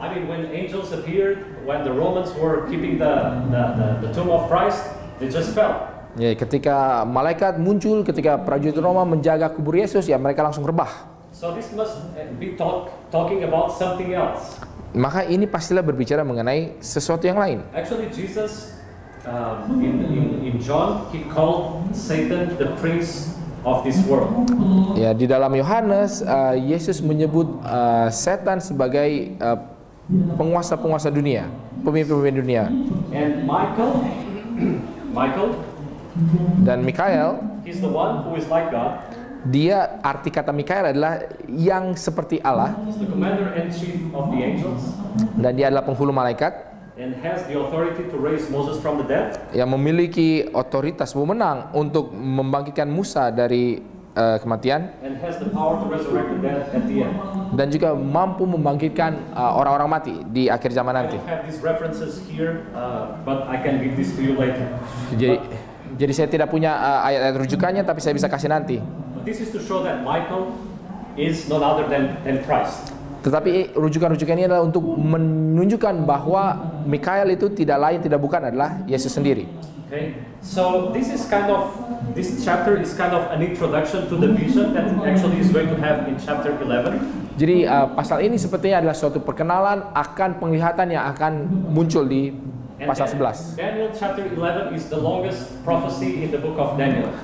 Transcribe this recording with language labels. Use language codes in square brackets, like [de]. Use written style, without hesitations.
[en] I mean, when angels appeared, when the Romans were keeping the tomb of Christ, they just fell. [id] Ya, ketika malaikat muncul, ketika prajurit Roma menjaga kubur Yesus, ya mereka langsung rebah. [en] So this must be talking about something else. [id] Maka ini pastilah berbicara mengenai sesuatu yang lain. [en] Actually, Jesus in John, he called Satan the prince of this world. [id] Ya, di dalam Yohanes, Yesus menyebut setan sebagai penguasa-penguasa dunia, pemimpin-pemimpin dunia. [en] And Michael, [id] dan Mikael, [en] he's the one who is like God. [id] Dia, arti kata Mikael adalah yang seperti Allah. [en] He's the commander-in-chief of the angels. [id] Dan dia adalah penghulu malaikat. [en] And has the authority to raise Moses from the dead. [id] Yang memiliki otoritas wewenang untuk membangkitkan Musa dari kematian. [en] And has the power to resurrect the dead at the end. [id] Dan juga mampu membangkitkan orang-orang mati di akhir zaman nanti. [en] I don't have these references here, but I can give this to you later. [id] Jadi saya tidak punya ayat-ayat rujukannya, tapi saya bisa kasih nanti. [en] But this is to show that Michael is none other than Christ. [id] Tetapi rujukan-rujukan ini adalah untuk menunjukkan bahwa Mikael itu tidak lain, tidak bukan adalah Yesus sendiri. [en] Okay, so this chapter is kind of an introduction to the vision that actually is going to have in chapter 11. [id] Jadi pasal ini sepertinya adalah suatu perkenalan akan penglihatan yang akan muncul di pasal 11. [en] Daniel chapter 11 is the longest prophecy in the book of Daniel.